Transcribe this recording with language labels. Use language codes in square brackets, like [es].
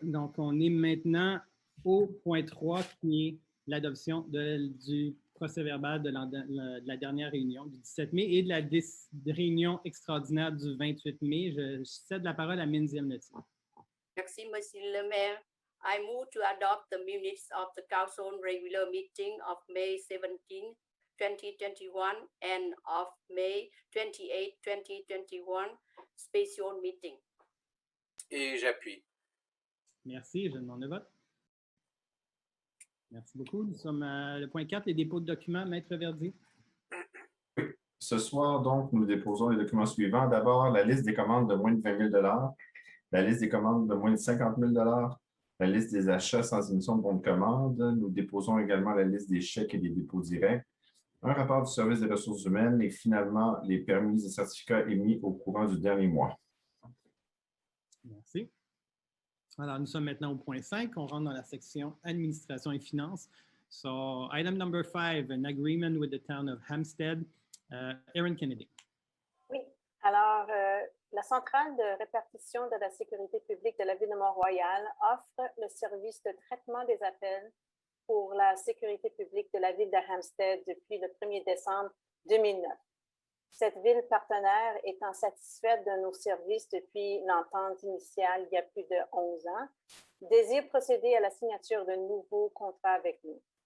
[fr] Donc, on est maintenant au point 3, qui est l'adoption du procès-verbal de la dernière réunion du 17 mai et de la réunion extraordinaire du 28 mai. Je cède la parole à Minzy El-Neti. Merci, Monsieur le Maire. [en] I move to adopt the minutes of the council regular meeting of May 17, 2021 and of May 28, 2021 special meeting. [fr] Et j'appuie. Merci. Je demande le vote. Merci beaucoup. Nous sommes à le point 4, les dépôts de documents. Maître Verdier. Ce soir, donc, nous déposons les documents suivants. D'abord, la liste des commandes de moins de 20 000 la liste des commandes de moins de 50 000 la liste des achats sans émission de bon de commande. Nous déposons également la liste des chèques et des dépôts directs, un rapport du service des ressources humaines et finalement les permis et certificats émis au courant du dernier mois. Merci. Alors, nous sommes maintenant au point 5. On rentre dans la section administration et finances. [en] So, item number 5, an agreement with the town of Hampstead. Erin Kennedy. [fr] Oui, alors la centrale de répartition de la sécurité publique de la ville de Mont-Royal offre le service de traitement des appels pour la sécurité publique de la ville de Hampstead depuis le 1er décembre 2009. Cette ville partenaire étant satisfaite de nos services depuis l'entente initiale il y a plus de 11 ans, désire procéder à la signature de nouveaux contrats avec nous.